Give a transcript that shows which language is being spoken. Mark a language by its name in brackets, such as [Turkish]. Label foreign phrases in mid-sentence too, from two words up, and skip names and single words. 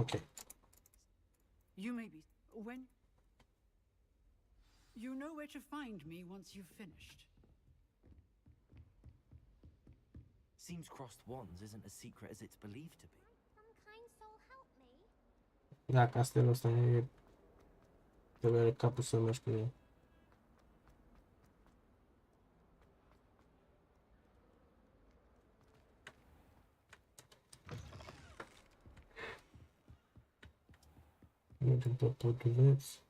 [English] Okay. You may be... when... You know where to find me once you've finished. Seems crossed wands isn't as secret as it's believed to be. Some kind soul help me. [Romanian] Da, castelul ăsta e... Trebuie capul să mergi pe el. Mergem pe poduleț.